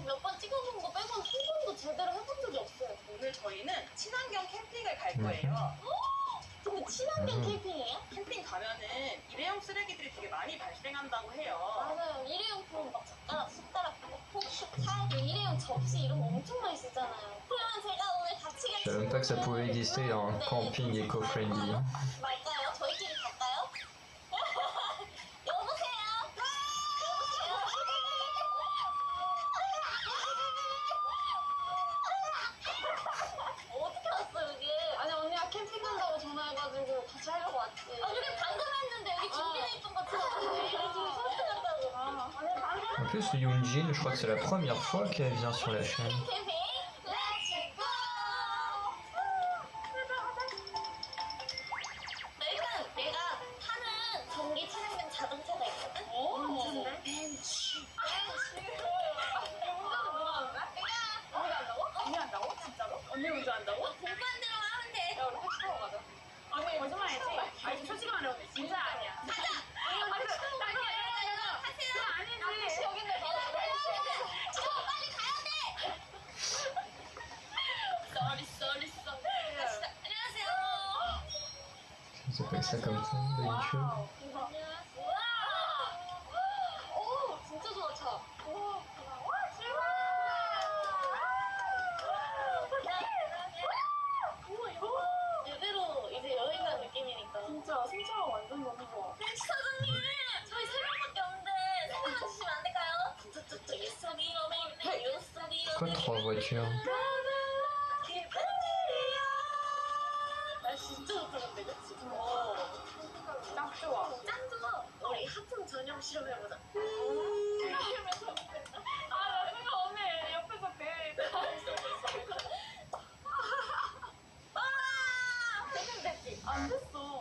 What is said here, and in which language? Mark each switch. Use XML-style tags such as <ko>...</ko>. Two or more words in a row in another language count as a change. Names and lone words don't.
<ko>근데 친환경 캠핑이에요? 캠핑 가면은 일회용 쓰레기들이 되게 많이 발생한다고 해요. 맞아요. 일회용품 막 젓가락, 숟가락, 폭죽, 칼, 일회용 접시 이런 거 엄청 많이 쓰잖아요. 그러면 제가 오늘 같이</ko> <fr>Je savais même pas que ça pouvait exister un camping éco-friendly.</fr> <ko>말까요? 저희끼리 갈까요? 여보세요? 어떻게 왔어 여기? 아니 언니가 캠핑 간다고 전화해가지고 같이 하려고 왔지. 아 우리 방금 했는데 여기 준비돼 있던 거 들었는데 지금 소스 간다고.</ko> <fr>En plus, Hyunjin, je crois que c'est la première fois qu'elle vient sur la chaîne.</fr> <ko>캠핑</ko> <en>let's go!</en> <ko>일단 내가 타는 전기 친환경 자동차가 있거든? 언제? 벤츠. 운전은 누가 하는데? 내가. 언니가 한다고? 언니 한다고? 진짜로? 언니 운전한다고? 공부한 대로만 하면 돼. 야 우리 택시 타고 가자. 언니 거짓말이지? 아니 지금 솔직히 말해 언니 진짜 아니야. 가자! 아니 타세요. 아니지. 택시 여긴데 바로 빨리 가야 돼! 쏘리. 안녕하세요.</ko> <fr>Ils appellent ça comme ça, d'habitude.</fr> <ko>오, 진짜 좋아, 차. 와, 출발! 제대로 이제 여행 간 느낌이니까. 진짜, 승차가 완전 너무 좋아. 벤츠 사장님! 저희 3명밖에 없는데 3명만 주시면 안 될까요?</ko> <fr>Pourquoi 3 voitures?</fr> <ko>날 진짜 좋다 근데 그치? 딱 좋아. 짱 좋아. 우리 하품 전용 실험해보자. 나 생각 없네. 옆에서 배. 됐지? 안 됐어.</ko>